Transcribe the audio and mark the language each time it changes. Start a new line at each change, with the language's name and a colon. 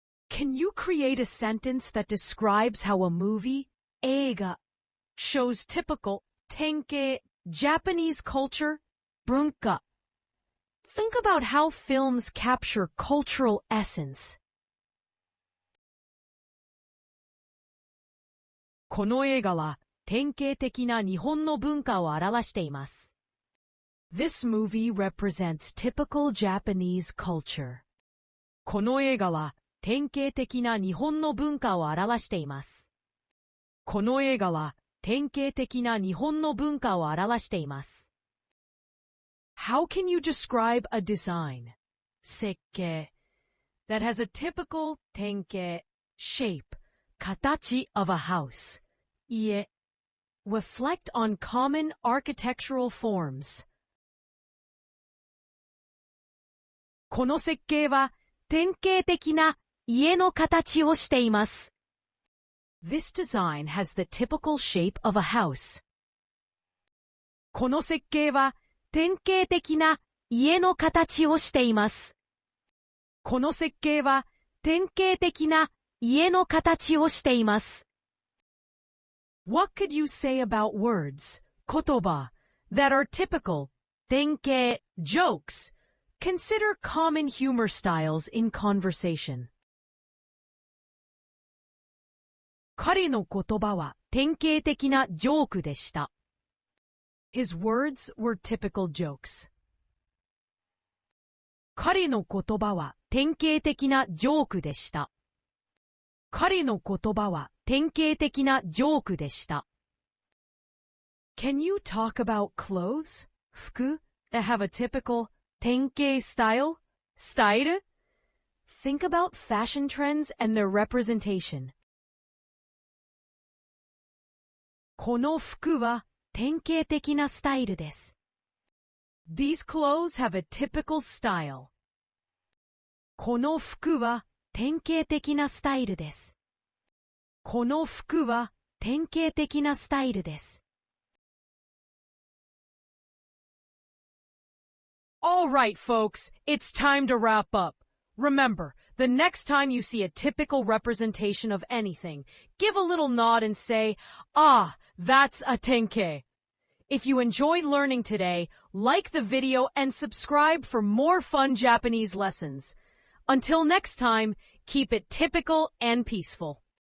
English: Can you create a sentence that describes how a movie, 映画, shows typical 10K Japanese culture, 文化? Think about how films capture cultural essence.
Japanese: この映画は典型的な日本の文化を表しています.
English: This movie represents typical Japanese culture.
Japanese: この映画は典型的な日本の文化を表しています. この映画は典型的な日本の文化を表しています.
English: How can you describe a design, 設計, that has a typical 典型 shape, 形 of a house, 家, reflect on common architectural forms.
Japanese: この設計は典型的な家の形をしています.
English: This design has the typical shape of a house.
Japanese: この設計は典型的な家の形をしています. この設計は典型的な家の形をしています.
English: What could you say about words, 言葉, that are typical, 典型 jokes, Consider common humor styles in conversation.
Japanese: 彼の言葉は典型的なジョークでした。
English: His words were typical jokes.
Japanese: 彼の言葉は典型的なジョークでした。彼の言葉は典型的なジョークでした。
English: Can you talk about clothes, 服 that have a typical 典型 style? Style? Think about fashion trends and their representation.
Japanese: この服は典型的なスタイルです。
English: These clothes have a typical style.
Japanese: この服は典型的なスタイルです。この服は典型的なスタイルです。
English: All right, folks, it's time to wrap up. Remember, the next time you see a typical representation of anything, give a little nod and say, "Ah, that's a てんけい." If you enjoyed learning today, like the video and subscribe for more fun Japanese lessons. Until next time, keep it typical and peaceful.